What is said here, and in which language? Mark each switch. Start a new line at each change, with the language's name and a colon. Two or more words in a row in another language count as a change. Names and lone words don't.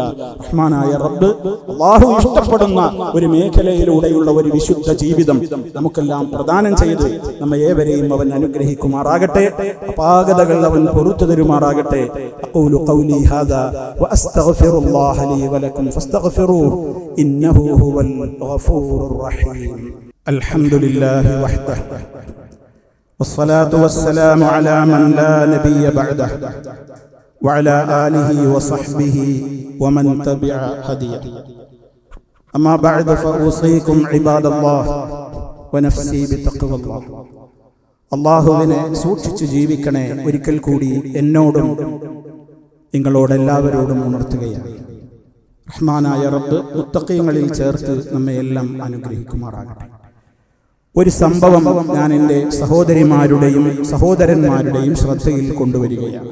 Malayalam: റഹ്മാനായ റബ്ബ് അല്ലാഹു ഇഷ്ടപ്പെടുന്ന ഒരു മേഖലയിലൂടെയുള്ള ഒരു വിശുദ്ധ ജീവിതം നമുക്കെല്ലാം പ്രദാനം ചെയ്ത് നമ്മെ ഏവരെയും അവൻ അനുഗ്രഹിക്കുമാറാകട്ടെ. അപാകതകൾ അവൻ പൊറുത്തു തരുമാറാകട്ടെ.
Arabic: أقول قولي هذا وأستغفر الله لي ولكم فاستغفروه إنه هو الغفور الرحيم. الحمد لله وحده والصلاة والسلام على من لا نبي بعده وعلى آله وصحبه ومن تبع هديه. أما بعد فأوصيكم عباد الله ونفسي بتقوى الله.
Malayalam: അല്ലാഹുവിനെ സൂക്ഷിച്ചു ജീവിക്കണേ ഒരിക്കൽ കൂടി എന്നോടും നിങ്ങളോടെല്ലാവരോടും ഉണർത്തുകയാണ്. റഹ്മാനായ റബ്ബ് മുത്തഖീങ്ങളിൽ ചേർത്ത് നമ്മെയെല്ലാം അനുഗ്രഹിക്കുമാറാകട്ടെ. ഒരു സംഭവം ഞാൻ എൻ്റെ സഹോദരിമാരുടെയും സഹോദരന്മാരുടെയും ശ്രദ്ധയിൽ കൊണ്ടുവരികയാണ്.